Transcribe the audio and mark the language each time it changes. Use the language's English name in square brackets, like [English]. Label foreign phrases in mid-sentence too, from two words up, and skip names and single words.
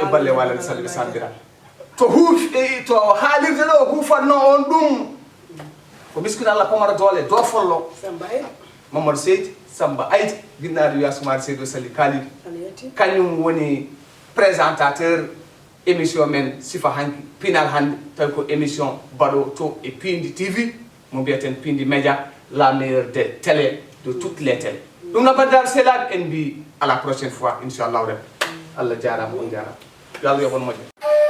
[Fula] e balle walade salliɓe sambira to huufi to haalirde ɗo huufanno on ɗum ko miskino Allah Pomara Doole do follo Mamadou Seydi Samba Aydi ginnaɗo wiya Soumari Seydou Sali Kalidi kañum woni présentateur émission men Sifaa hanki pinal hande tawi ko émission baɗo to e Piindi TV mo mbiyeten Piindi Média [French] la meilleure des télé de toutes les télé [Fula] ɗum no bandiraɓe sehlaɓe en mbi [French] à la prochaine fois [Arabic] إن شاء الله ربي [Fula] Allah jarama on jarama yo Allah yoɓon moƴƴo